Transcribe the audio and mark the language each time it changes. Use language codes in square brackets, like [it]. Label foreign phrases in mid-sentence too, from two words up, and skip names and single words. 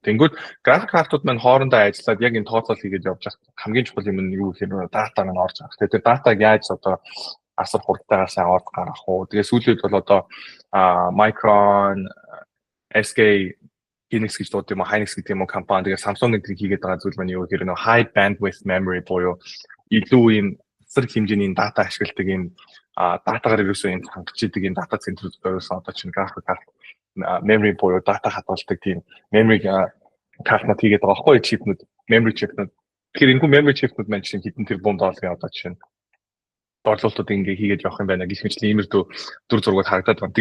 [mn] Тэнгүүд график картууд маань хоорондоо ажиллаад яг энэ тооцоол хийгээд явж байгаа хамгийн чухал юм нь юу гэхээр дата маань орж байгаа. Тэгээд тэр датаг яаж одоо асар хурдтайгаар сайн орж гаргах уу. Тэгээд сүүлд бол одоо Micron, SK Hynix гэж дууд юм уу, Hynix гэдэг юм уу компани тэгээд Samsung гэдэг хийгээд байгаа зүйл маань юу гэхээр нөгөө [en] high bandwidth memory [mn] буюу илүү ийм зэрэг хэмжээний дата ашигладаг ийм датагаар ерөөсөө юм хангачдаг энэ дата центрүүд ерөөсөө одоо чинь график карт memory буюу дата хадгалдаг тийм memory картнууд хийгээд байгаа байхгүй чипнүүд [en] memory chipнүүд. [mn] Тэгэхээр энэ [en] memory chipнүүд [mn] маань чинь хэдэн тэрбум долларын одоо чинь борлуулалтууд ингээ хийгээд явах юм байна гэх мэт иймэрдүү дүр зургууд харагдаад байна.